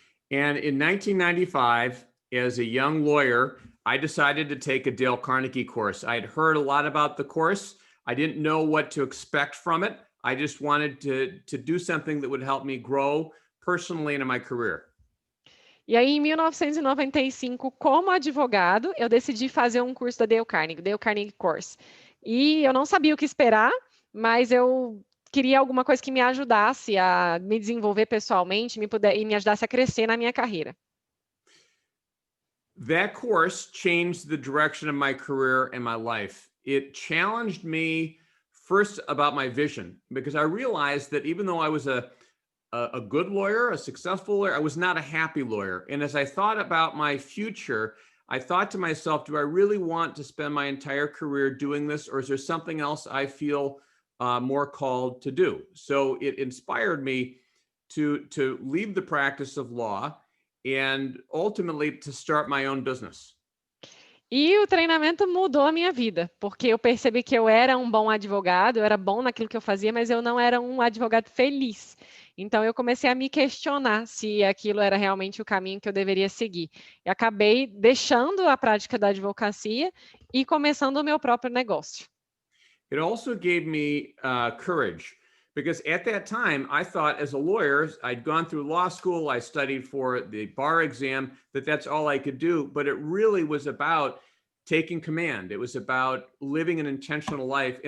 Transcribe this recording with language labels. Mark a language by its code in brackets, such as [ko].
[en] And in 1995, as a young lawyer, I decided to take a Dale Carnegie course. I had heard a lot about the course. I didn't know what to expect from it. I just wanted to do something that would help me grow personally and in my career. [pt] E aí, em 1995, como advogado, eu decidi fazer um curso da Dale Carnegie Course. E eu não sabia o que esperar, mas eu queria alguma coisa que me ajudasse a me desenvolver pessoalmente e me ajudasse a crescer na minha carreira. [en] That course changed the direction of my career and my life. It challenged me first about my vision, because I realized that even though I was a good lawyer, a successful lawyer, I was not a happy lawyer. And as I thought about my future, I thought to myself, do I really want to spend my entire career doing this, or is there something else I feel more called to do? So it inspired me to leave the practice of law and ultimately to start my own business. [pt] E o treinamento mudou a minha vida, porque eu percebi que eu era um bom advogado, eu era bom naquilo que eu fazia, mas eu não era um advogado feliz. Então eu comecei a me questionar se aquilo era realmente o caminho que eu deveria seguir. E acabei deixando a prática da advocacia e começando o meu próprio negócio. [en] It also gave me courage, because at that time I thought, as a lawyer, I'd gone through law school, I studied for the bar exam, that's all I could do. But it really was about taking command. It was about living an intentional life.